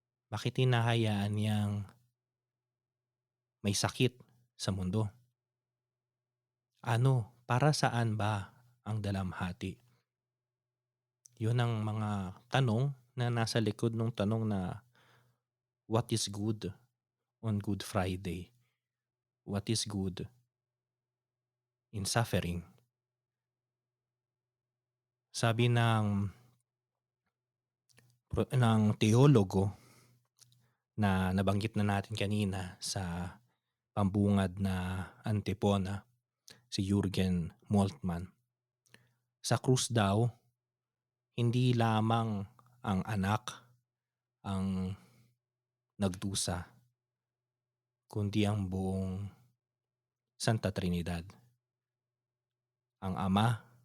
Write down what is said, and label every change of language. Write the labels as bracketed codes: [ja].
[tl] Bakit hinahayaan niyang may sakit sa mundo? Para saan ba ang dalamhati? Yun ang mga tanong na nasa likod ng tanong na [en] what is good on Good Friday? What is good in suffering? [tl] Sabi ng teologo na nabanggit na natin kanina sa pambungad na antipona, si Jürgen Moltmann, sa krus daw, hindi lamang ang anak ang nagdusa, kundi ang buong Santa Trinidad. Ang Ama,